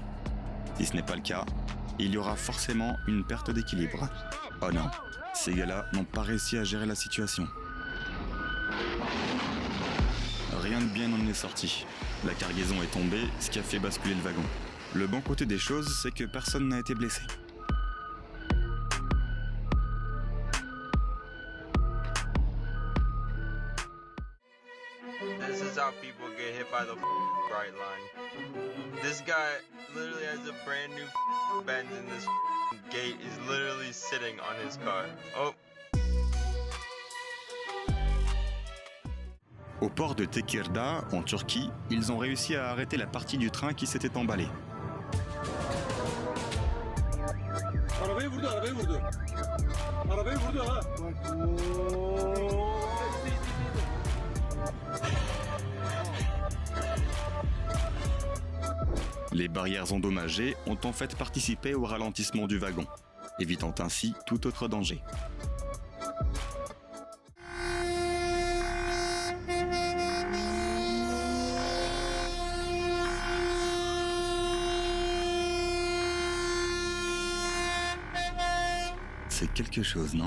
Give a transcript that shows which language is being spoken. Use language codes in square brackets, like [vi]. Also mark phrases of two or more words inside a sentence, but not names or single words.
[fr] Si ce n'est pas le cas, il y aura forcément une perte d'équilibre. Oh non, ces gars-là n'ont pas réussi à gérer la situation. Rien de bien n'en est sorti. La cargaison est tombée, ce qui a fait basculer le wagon. Le bon côté des choses, c'est que personne n'a été blessé. [en] This is how people get hit by the bright line. This guy literally has a brand new Benz and this gate is literally sitting on his car. Oh. [fr] Au port de Tekirdağ, en Turquie, ils ont réussi à arrêter la partie du train qui s'était emballée. [tr] Arabayı vurdu, arabayı vurdu. Arabayı vurdu ha. [fr] Les barrières endommagées ont en fait participé au ralentissement du wagon, évitant ainsi tout autre danger. C'est quelque chose, non?